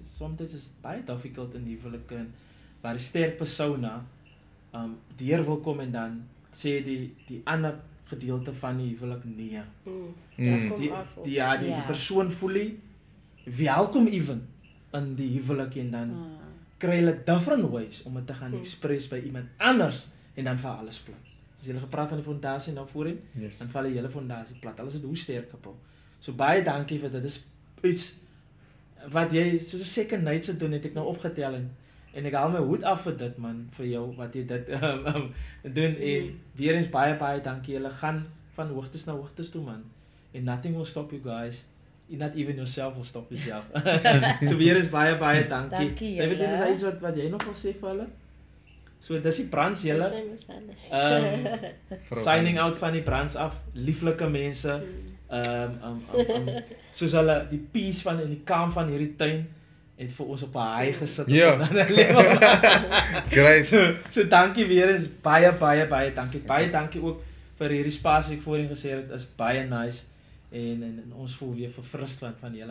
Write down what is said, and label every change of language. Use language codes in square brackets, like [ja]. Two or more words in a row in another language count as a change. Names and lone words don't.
[af] Soms is dit baie difficult in huwelike waar 'n sterk persona deur wil kom en dan sê die ander gedeelte van die huwelik nee. Die persoon voel nie welkom even in die huwelik en dan kry hulle [en] different ways [af] om dit te gaan express by iemand anders en dan val alles plat. As jy gepraat van die fondasie nou voorheen, Yes. dan val die hele fondasie plat. Alles is hoe sterk kapot. So baie dankie vir dit. Dit is iets wat jy soos 'n [en] second night [af] se doen het ek nou opgetel en ek haal my hoed af vir dit man, vir jou wat jy dit doen en weer eens baie dankie. Julle gaan van hoogtes na hoogtes toe man. [en] And nothing will stop you guys. Not even yourself will stop yourself. [af] So weer eens baie dankie. Dankie David, dit is julle. iets wat jy nog wil sê vir hulle? So dis die brands julle. [en] Signing out [af] van die brands af. Lieflike mense. Soos hulle die peace van en die calm van hierdie tuin het vir ons op 'n high gesit. Ja. Great. So dankie weer eens baie dankie. Baie dankie ook vir hierdie spasie ek voorheen gesê het is baie nice en ons voel weer verfrist van julle.